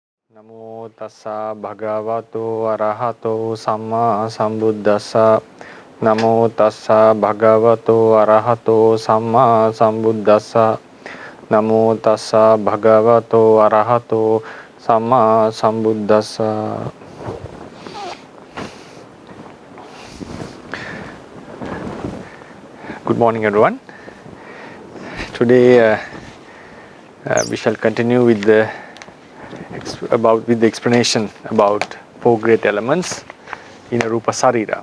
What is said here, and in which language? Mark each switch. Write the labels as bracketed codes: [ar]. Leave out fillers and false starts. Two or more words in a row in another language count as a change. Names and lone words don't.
[pi] Namo tassa bhagavato arahato samma sambuddhassa. Namo tassa bhagavato arahato samma sambuddhassa. Namo tassa bhagavato arahato samma sambuddhassa. [en] Good morning, everyone. Today we shall continue with the explanation about four great elements in a [pi] Rupa Sarira.